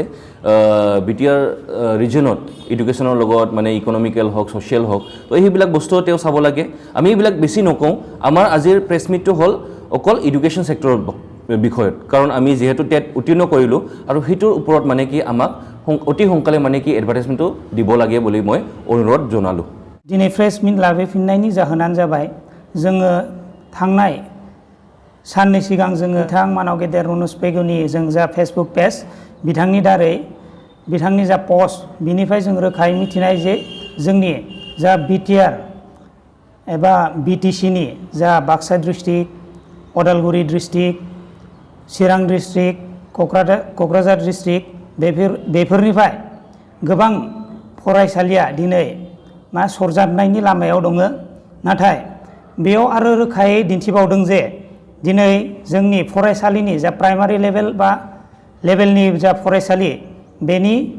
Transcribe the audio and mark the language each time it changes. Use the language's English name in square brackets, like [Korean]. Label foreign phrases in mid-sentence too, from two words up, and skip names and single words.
[Assamese] বিটিআৰ ৰিজনত এডুকেশ্যনৰ লগত মানে ইকনমিকেল হওক ছ'চিয়েল হওক তো সেইবিলাক বস্তু তেওঁ চাব লাগে আমি এইবিলাক বেছি নকওঁ আমাৰ আজিৰ [English] press meet [Assamese] হ'ল অকল [English] education sector [Assamese] বিষয়ত কাৰণ আমি যিহেতু টেট উত্তীৰ্ণ কৰিলোঁ আৰু সেইটোৰ ওপৰত মানে কি আমাক অতি সোনকালে মানে কি এডভাৰটাইজমেণ্টটো দিব লাগে বুলি মই অনুৰোধ জনালোঁ [Bodo] दिनै [English] press meet [Bodo] लाबोफिननायनि जाहोनानो जाबाय जोङो थांनाय साननै सिगां जोङो बिथां मानाव गेदेर रणोज पेगुनि जों जा [English] Facebook page [Bodo] बिथांनि दारै बिथांनि जा पस्ट बिनिफ्राय जों रोखायै मिथिनाय जे जोंनि जा बिटिआर एबा बिटिसिनि जा बाक्सा डिस्ट्रिक्ट अदालगुरि डिस्ट्रिक्ट चिरां डिस्ट्रिक्ट क'क्राझार डिस्ट्रिक्ट बेफोरनिफ्राय गोबां फरायसालिया दिनै मा सरजाबनायनि लामायाव दङ नाथाय बेयाव आरो रोखायै दिन्थिबावदों जे दिनै जोंनि फरायसालिनि जा [English] primary level [Bodo] बा लेभेलनि जा फरायसालि बेनि